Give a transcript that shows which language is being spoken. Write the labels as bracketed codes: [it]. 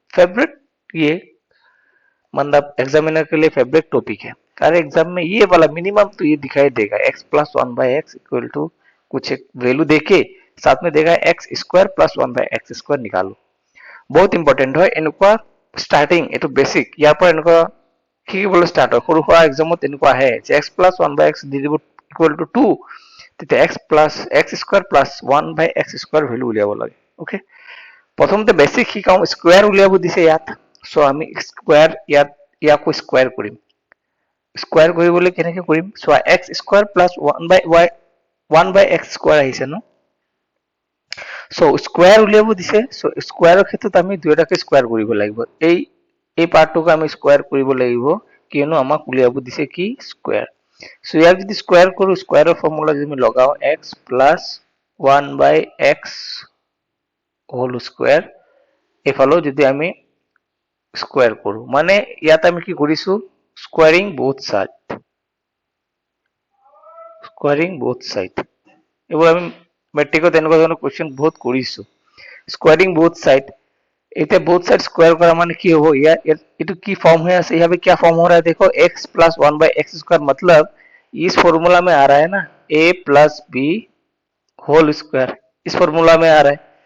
[hi] Favourite, ये मतलब examiner के लिए फेवरेट टॉपिक है। अरे एग्जाम में ये वाला मिनिमम तो ये दिखाई देगा, x plus 1/x equal to कुछ एक वैल्यू देके साथ में देगा x square plus 1/x square निकालो। बहुत इंपॉर्टेंट है এনেকুৱা स्टार्टिंग, ये तो बेसिक, [as] ইয়াৰ পৰা এনেকুৱা শিকিবলৈ স্টার্ট হয়। সৰু সৰু এক্সামত এনেকুৱা আহে যে x প্লাস 1/x দি দিব ইকুৱেল টু 2, তেতিয়া x plus x square plus 1/x square value উলিয়াব লাগে। ওকে, প্ৰথমতে বেসিক শিকাও, স্কয়ার উলিয়াব দিছে ইয়াত। সো আমি স্কয়ার ইয়াকো স্কয়ার কৰিম। স্কয়ার কৰিবলৈ কেনেকৈ কৰিম চোৱা, x square plus 1/x square আহিছে ন। সো স্কয়ার উলিয়াব দিছে, সো স্কয়াৰৰ ক্ষেত্ৰত আমি দুয়োটাকে স্কয়ার কৰিব লাগিব। এই পাৰ্টটোকে আমি স্কয়ার কৰিব লাগিব, কিয়নো আমাক উলিয়াব দিছে কি স্কয়ার। সো ইয়াক যদি স্কয়ার কৰো, স্কয়াৰৰ ফৰ্মুলা যদি আমি লগাও x plus 1/x whole square, এফালেও যদি আমি স্কয়ার কৰো, মানে ইয়াত আমি কি কৰিছো, squaring [en] both side, [as] squaring both side. এবার আমি মেট্ৰিকত এনেকুৱা ধৰণৰ কোৱেশ্চন বহুত কৰিছো। [hi] স্কোয়ারিং बोथ साइड, इतने बोथ साइड स्क्वायर करा माने की हो, ये तो की फॉर्म है, यहाँ पे क्या फॉर्म हो रहा है देखो, x प्लस 1/x स्क्वायर, मतलब इस फॉर्मूला में आ रहा है ना a plus B whole square, इस फॉर्मूला में आ रहा है।